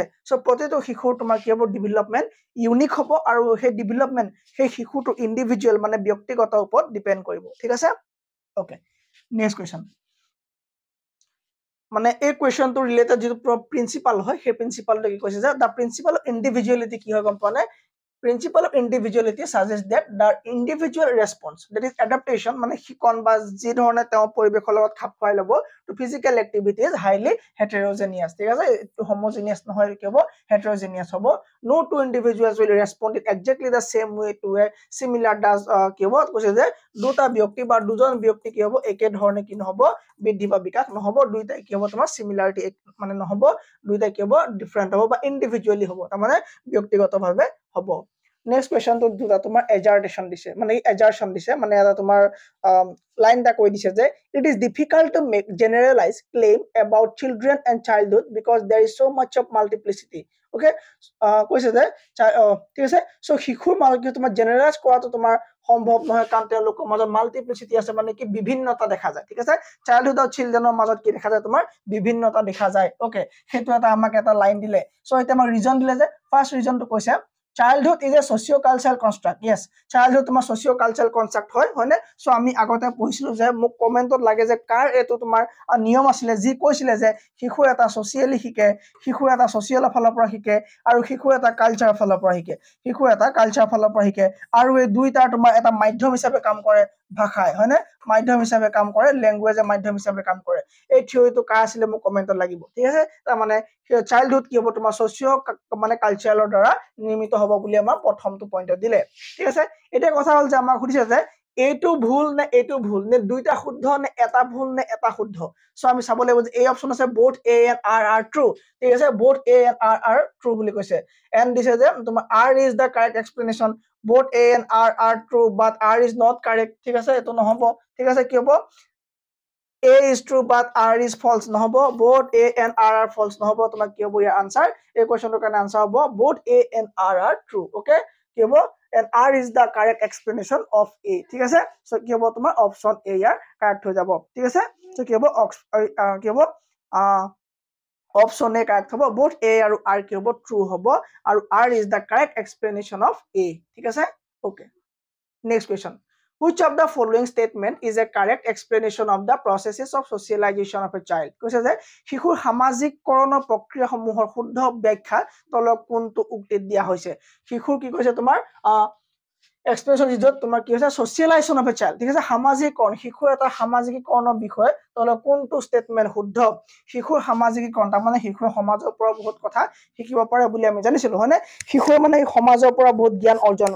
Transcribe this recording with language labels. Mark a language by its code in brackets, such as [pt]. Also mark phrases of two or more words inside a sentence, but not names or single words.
[as] সো প্ৰতিটো শিশুৰ তোমাৰ কি হ'ব ডেভেলপমেন্ট ইউনিক হ'ব আৰু সেই ডেভেলপমেন্ট সেই শিশুটো ইন্ডিভিজুৱেল মানে ব্যক্তিগত ওপৰত ডিপেন্ড কৰিব, ঠিক আছে? [en] okay next question. [as] মানে এই কোৱেশ্চনটো ৰিলেটেড যিটো প্ৰিন্সিপাল হয় সেই প্ৰিন্সিপালটো কি কৈছে যে [en] the principle of individuality [as] কি হয় গম পোৱা নাই? [en] Principle of individuality suggests that the individual response, that is adaptation, [as] মানে শিকন বা যি ধৰণে তেওঁ পৰিৱেশৰ লগত খাপ খুৱাই ল'ব [en] to physical activity is highly heterogeneous, [as] ঠিক আছে? এইটো homogeneous নহয়, কি হ'ব heterogeneous হ'ব। [en] No two individuals will respond in exactly the same way to a similar does [as] কি হ'ব কৈছে যে দুটা ব্যক্তি বা দুজন ব্যক্তি কি হ'ব একে ধৰণে কি নহ'ব বৃদ্ধি বা বিকাশ নহ'ব, দুইটাই কি হ'ব তোমাৰ সিমিলাৰিটি মানে নহ'ব, দুইটাই কি হ'ব ডিফাৰেন্ট হ'ব বা ইন্ডিভিজুৱেলি হ'ব, তাৰমানে ব্যক্তিগতভাৱে হ'ব। নেক্সট কোৱেশ্চনটো দুটা তোমাৰ এজাৰ্টেশন দিছে, মানে এজাৰ্চন দিছে, মানে এটা তোমাৰ লাইন এটা কৈ দিছে যে [en] it is difficult to make generalize claim about children and childhood because there is so much of multiplicity. [as] ওকে কৈছে যে ঠিক আছে? সো শিশুৰ মাজত তোমাৰ জেনাৰেলাইজ কৰাটো তোমাৰ সম্ভৱ নহয়, কাৰণ তেওঁলোকৰ মাজত মাল্টিপ্লিচিটি আছে, মানে কি বিভিন্নতা দেখা যায়, ঠিক আছে? চাইল্ডহুড আৰু চিলড্ৰেনৰ মাজত কি দেখা যায় তোমাৰ বিভিন্নতা দেখা যায়। ওকে সেইটো এটা আমাক এটা লাইন দিলে। সো এতিয়া আমাক ৰিজন দিলে যে ফাৰ্ষ্ট ৰিজনটো কৈছে [en] childhood is a socio-cultural construct. [as] Yes, childhood তোমাৰ [en] socio-cultural construct [as] হয় নে? সো আমি আগতে পঢ়িছিলো যে মোক কমেন্টত লাগে যে কাৰ এটো তোমাৰ নিয়ম আছিলে যি কৈছিলে যে শিশু এটা সোশিয়ালি শিকে, শিশু এটা সোশিয়ালৰ ফালৰ পৰা শিকে আৰু শিশু এটা কালচাৰৰ ফালৰ পৰা শিকে, শিশু এটা কালচাৰৰ ফালৰ পৰা শিকে, আৰু এই দুইটা তোমাৰ এটা মাধ্যম হিচাপে কাম কৰে ভাষাই হয়নে মাধ্যম হিচাপে কাম কৰে ল্যাঙ্গুৱেজে মাধ্যম হিচাপে কাম কৰে এই থিওৰিটো কা আছিলে মোক কমেন্টত লাগিব ঠিক আছে তাৰ মানে চাইল্ডহুড কি হ'ব তোমাৰ সোশিও মানে কালচাৰৰ দ্বাৰা নিৰ্মিত হ'ব বুলি আমাৰ প্ৰথমটো পইণ্টত দিলে ঠিক আছে এটা কথা হ'ল যে আমাক সুধিছে যে এইটো ভুল নে দুইটা শুদ্ধ নে এটা ভুল নে এটা শুদ্ধ সো আমি চাব লাগিব যে এই অপচন আছে [en] both a and r are true [as] ঠিক আছে [en] both a and r are true [as] বুলি কৈছে and দিছে যে তোমাৰ [en] r is the correct explanation both a and r are true but r is not correct [as] ঠিক আছে এটো নহব ঠিক আছে কি হ'ব [en] a is true but r is false [as] নহব [en] both a and r are false [as] নহব তোমাক কি হ'ব ইয়াৰ আনসাৰ এই কোৱেশ্চনটোৰ কাৰণে আনসাৰ হ'ব [en] both a and r are true okay [as] কি হ'ব [en] and r is the correct explanation of a [as] ঠিক আছে সো কি হ'ব তোমাৰ অপচন a ইয়াৰ কাৰেক্ট হৈ যাব ঠিক আছে সো কি হ'ব অপচন a কাৰেক্ট হ'ব both a আৰু r কি হ'ব true হ'ব আৰু [en] r is the correct explanation of a [as] ঠিক আছে [en] okay next question which of the following statement is a correct explanation of the processes of socialization of a child [as] কৈছে যে শিশুৰ সামাজিককৰণৰ প্ৰক্ৰিয়াসমূহৰ শুদ্ধ ব্যাখ্যা তলত কোনটো উক্তিত দিয়া হৈছে শিশুৰ কি কৈছে তোমাৰ এক্সপ্ৰেছন ইজত তোমাৰ কি হৈছে [en] socialization of a child [as] ঠিক আছে সামাজিককৰণ শিশুৰ এটা সামাজিকীকৰণৰ বিষয়ে তলত কোনটো স্টেটমেন্ট শুদ্ধ শিশুৰ সামাজিকীকৰণ তাৰ মানে শিশুৰ সমাজৰ পৰা বহুত কথা শিকিব পাৰে বুলি আমি জানিছিলো হয়নে শিশুৰ মানে সমাজৰ পৰা বহুত জ্ঞান অৰ্জন